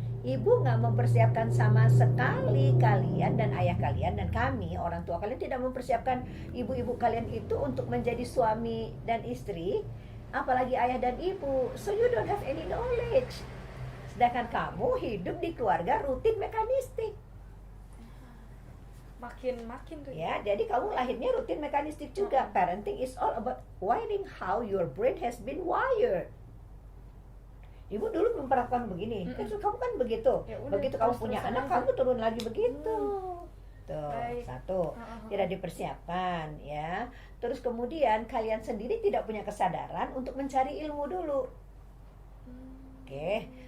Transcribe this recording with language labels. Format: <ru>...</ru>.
<id>Ibu nggak mempersiapkan sama sekali kalian dan ayah kalian dan kami orang tua kalian tidak mempersiapkan ibu-ibu kalian itu untuk menjadi suami dan istri, apalagi ayah dan ibu.</id> <en>So you don't have any knowledge.</en> <id>Sedangkan kamu hidup di keluarga rutin mekanistik. Makin tuh. Ya, jadi kamu lahirnya rutin mekanistik juga.</id> <en>Parenting is all about wiring how your brain has been wired.</en> <id>Ibu dulu memperlakukan begini, terus kamu kan begitu. Ya udah, Begitu kamu punya anak, kamu turun lagi begitu. Tuh, Baik. satu, tidak dipersiapkan, ya. Terus kemudian kalian sendiri tidak punya kesadaran untuk mencari ilmu dulu. Oke.</id>